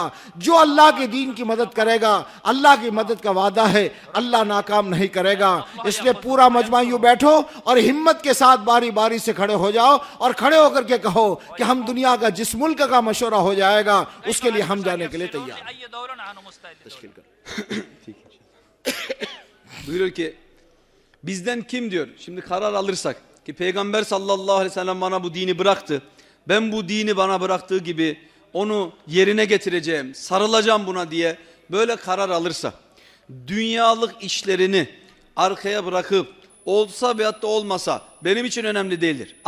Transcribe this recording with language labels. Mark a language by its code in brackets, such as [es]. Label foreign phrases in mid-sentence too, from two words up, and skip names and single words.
[hi] जो अल्लाह के दीन की मदद करेगा, अल्लाह की मदद का वादा है, अल्लाह नाकाम नहीं करेगा। इसलिए पूरा मजमा यूं बैठो और हिम्मत के साथ बारी बारी से खड़े हो जाओ और खड़े होकर के कहो कि हम दुनिया का जिस मुल्क का मशवरा हो जाएगा उसके लिए हम जाने के लिए तैयार। [tr] Buyuruyor ki bizden kim diyor, şimdi karar alırsak ki Peygamber [ar] صلى الله عليه وسلم [tr] bana bu dini bıraktı, ben bu dini bana bıraktığı gibi onu yerine getireceğim, sarılacağım buna diye böyle karar alırsa, dünyalık işlerini arkaya bırakıp olsa veyahut da olmasa benim için önemli değildir.